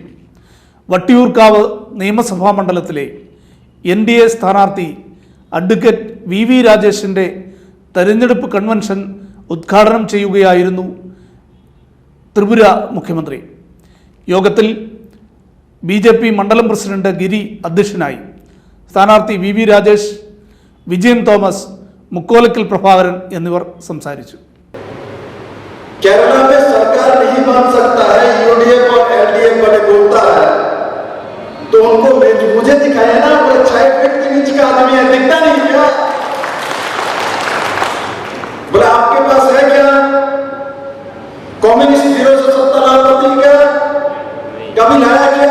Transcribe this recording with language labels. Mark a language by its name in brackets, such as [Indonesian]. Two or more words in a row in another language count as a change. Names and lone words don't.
[Malayalam] വട്ടിയൂർക്കാവ് നിയമസഭാ മണ്ഡലത്തിലെ NDA സ്ഥാനാർത്ഥി അഡ്വക്കേറ്റ് VV രാജേഷിൻ്റെ തെരഞ്ഞെടുപ്പ് കൺവെൻഷൻ ഉദ്ഘാടനം ചെയ്യുകയായിരുന്നു ത്രിപുര മുഖ്യമന്ത്രി. യോഗത്തിൽ BJP മണ്ഡലം പ്രസിഡന്റ് ഗിരി അധ്യക്ഷനായി. സ്ഥാനാർത്ഥി VV രാജേഷ്, വിജയൻ തോമസ്, മുക്കോലക്കൽ പ്രഭാകരൻ എന്നിവർ സംസാരിച്ചു. [Hindi] केरला में सरकार नहीं मान सकता है, UDF और LDF वाले बोलता है तो उनको मुझे दिखाया ना, वो 6 फीट के नीचे का आदमी है, दिखता नहीं क्या? बोले आपके पास है क्या कम्युनिस्ट 0 से 70 लाख प्रति का कभी लाया क्या?